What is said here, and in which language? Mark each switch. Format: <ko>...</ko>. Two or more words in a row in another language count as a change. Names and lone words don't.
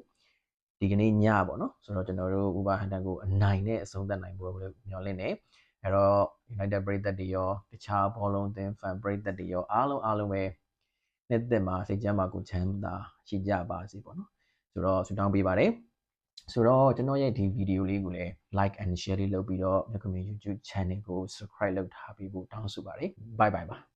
<my>ဒီကနေ့ညပေါ့နော်ဆိုတော့ကျွန်တော်တို့ Wolverhampton ကိုအနိုင်နဲ့အဆုံးသတ်နိုင်ပွဲကိုမျှော်လင့်နေအဲ့တော့ United ပရိသတ်တွေရောတခြားဘောလုံးအသင်း fan ပရိသတ်တွေရောအားလုံးပဲနှစ်သက်မှာစိတ်ချမ်းသာကိုချမ်းသာရှိကြပါစေပေါ့နော်ဆိုတော့ဆုတောင်းပေးပါတယ်ဆိုတော့ကျွန်တော်ရဲ့ဒီဗီဒီယိုလေးကိုလည်း</my> <en>like and share</en> <my>လေးလုပ်ပြီးတော့မြတ်ကမင်း</my> <en>YouTube channel</en> <my>ကို subscribe လုပ်ထားပေးဖို့တောင်းဆိုပါတယ်</my> <en>bye bye</en> <my>ပါ</my>